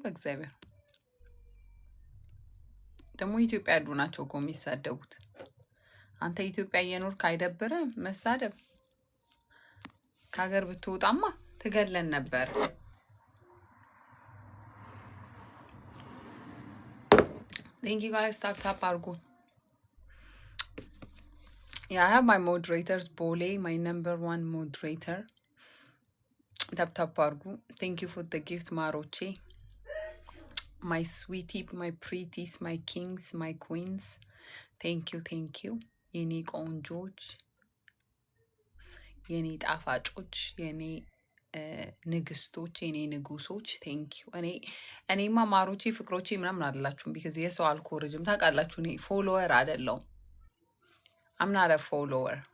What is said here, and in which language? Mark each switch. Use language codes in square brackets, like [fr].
[am] በእግዚአብሔር ደግሞ ኢትዮጵያ ያሉ ናቸው እኮ የሚሳደቡት። አንተ ኢትዮጵያ እየኖርክ አይደብርም መሳደብ? ከሀገር ብትወጣማ ትገለን ነበር። [en] Thank you guys. Tap tap [am] አድርጉ። [en] Yeah, I have my moderators. Bole, my number 1 moderator. Tap tap [am] አድርጉ። [en] Thank you for the gift [am] ማሮቼ። [en] My sweetie, my pretties, my kings, my queens. Thank you. [am] የኔ ቆንጆች፣ የኔ ጣፋጮች፣ የኔ ንግስቶች፣ የኔ ንጉሶች ቴንኪዩ። እኔማ ማሮቼ ፍቅሮቼ ምናምን አይደላችሁም። ቢካዝ የሰው አልኮርጅም ታውቃላችሁ። እኔ ፎሎወር አይደለሁም። [en] I'm not a follower.